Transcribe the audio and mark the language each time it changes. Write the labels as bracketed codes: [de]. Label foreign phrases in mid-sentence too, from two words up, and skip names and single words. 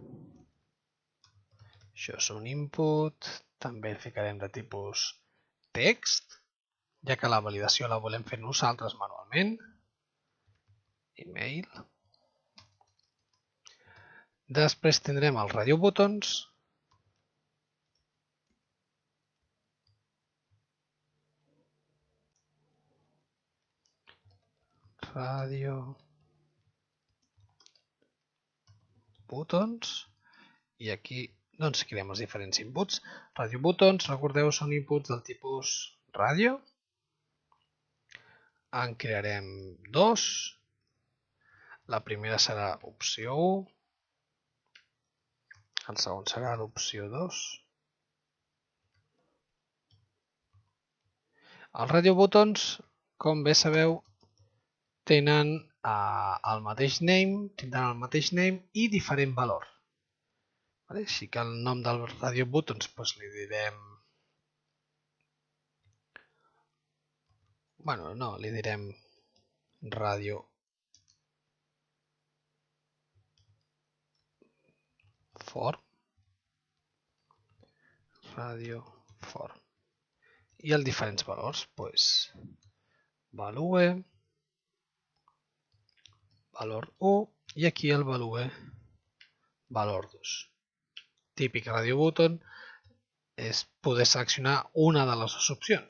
[ca] Això és un input, també el ficarem de tipus text, ja que la validació la volem fer nosaltres manualment. Email. Després tindrem els [en] radio buttons. Radio buttons. [ca] I aquí doncs creem els diferents inputs. [en] Radio buttons, [ca] recordeu, són inputs del tipus ràdio. En crearem dos. La primera serà opció 1. El segon serà l'opció 2. Els [en] radio buttons, [ca] com bé sabeu, tindran el mateix name i diferent valor. Així que el nom del [en] radio buttons [ca] li direm... li direm [en] radio form. Radio form. [ca] I els diferents valors, value, valor 1 i aquí el value, valor 2. Típic [en] radio button [ca] és poder seleccionar una de les dues opcions.